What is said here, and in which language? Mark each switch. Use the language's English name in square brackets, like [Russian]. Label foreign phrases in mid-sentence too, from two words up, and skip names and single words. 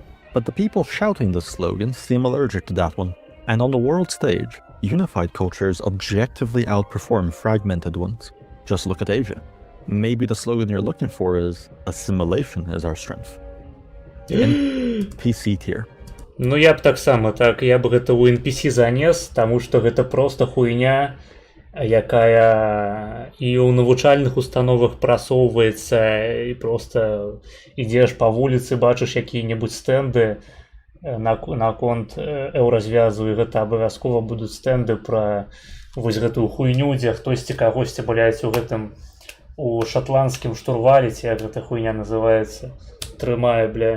[English] But the people shouting this slogan seem allergic to that one. And on the world stage, unified cultures objectively outperform fragmented ones. Just look at Asia. Maybe the slogan you're looking for is assimilation is our strength. NPC tier. [Belarusian] Ну я б таксама так, я б гэта ў NPC занес, таму што гэта проста хуйня, якая і ў навучальных установах прасоўваецца, і проста ідзеш па вуліцы, бачыш якія-небудзь стэнды наконт еўразвязу, і гэта абавязкова будуць стэнды пра вось гэтую хуйню, дзе хтосьці кагосьці, блядь, у гэтым у шатландскім штурвале, ці як гэта хуйня называецца, трымае, бля.